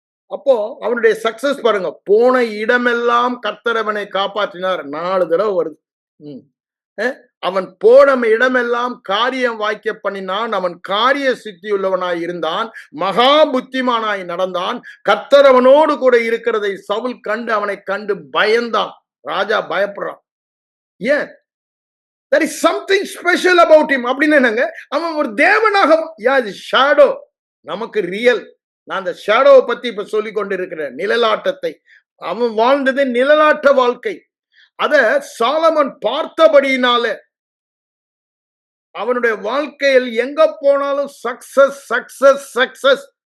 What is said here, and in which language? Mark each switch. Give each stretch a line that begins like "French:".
Tamil: அப்போ அவனுடைய சக்சஸ் பாருங்க, போன இடமெல்லாம் கர்த்தர் அவனை காப்பாற்றினார். 4 தடவை வருது. அவன் போன இடமெல்லாம் காரியம் வாய்க்க பண்ணினான். அவன் காரிய சித்தியுள்ளவனாய் இருந்தான், மகா புத்திமானாய் நடந்தான். கர்த்தர் அவனோடு கூட இருக்கிறதை சவுல் கண்டு அவனை கண்டு பயந்தான். ராஜா பயப்படுறான். ஏன்?
English: there is something special about him.
Tamil: அப்படின்னு என்னங்க, அவன் ஒரு தேவனாக, ஷேடோ நமக்கு ரியல். நான் அந்த ஷேடோவை பத்தி இப்ப சொல்லிக் கொண்டு இருக்கிறேன், நிழலாட்டத்தை. அவன் வாழ்ந்தது நிழலாட்ட வாழ்க்கை. அத சாலமன் பார்த்தபடியினால அவனுடைய வாழ்க்கையில் எங்க போனாலும் சக்சஸ் சக்சஸ் சக்சஸ்.